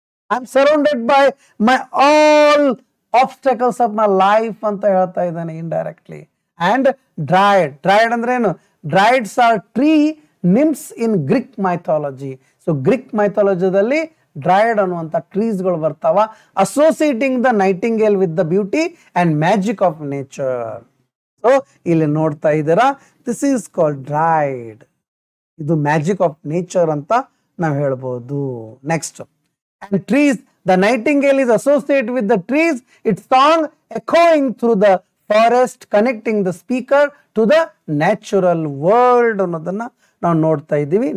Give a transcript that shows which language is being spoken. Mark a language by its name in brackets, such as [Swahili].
[English] I'm surrounded by my all obstacles of my life [Kannada] anta ಹೇಳ್ತಾ ಇದ್ದಾನೆ [English] indirectly. And dried ಅಂದ್ರೆ ಏನು? Drieds are tree nymphs in Greek mythology. So Greek mythology [Kannada] ದಲ್ಲಿ dried ಅನ್ನುವಂಥ ಟ್ರೀಸ್ಗಳು ಬರ್ತಾವ, [English] Associating the nightingale with the beauty and magic of nature. So [Kannada] ಇಲ್ಲಿ ನೋಡ್ತಾ ಇದ್ದೀರಾ, [English] This is called dryad. ಇದು magic of nature ಅಂತ ನಾವು ಹೇಳ್ಬೋದು. Next, and trees, the nightingale is associate with the trees, its song echoing through the forest, connecting the speaker to the natural world [Kannada] ಅನ್ನೋದನ್ನ ನಾವು ನೋಡ್ತಾ ಇದ್ದೀವಿ.